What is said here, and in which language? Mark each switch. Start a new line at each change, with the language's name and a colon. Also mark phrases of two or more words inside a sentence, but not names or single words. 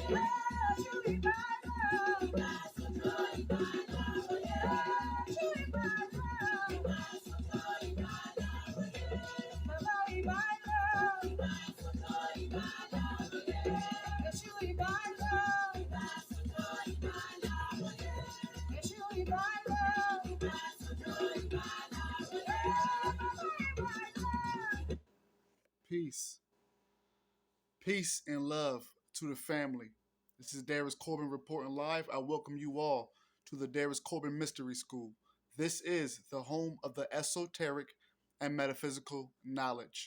Yoruba: Eshu Iba le, Iba sojo, Iba la roye, Eshu Iba le, Iba sojo, Iba la roye, Baba Iba le, Iba sojo, Iba la roye, Eshu Iba le, Iba sojo, Iba la roye, Eshu Iba le, Iba sojo, Iba la roye, Baba Iba le.
English: Peace. Peace and love to the family. This is DarusCorbin reporting live. I welcome you all to the DarusCorbin Mystery School. This is the home of the esoteric and metaphysical knowledge.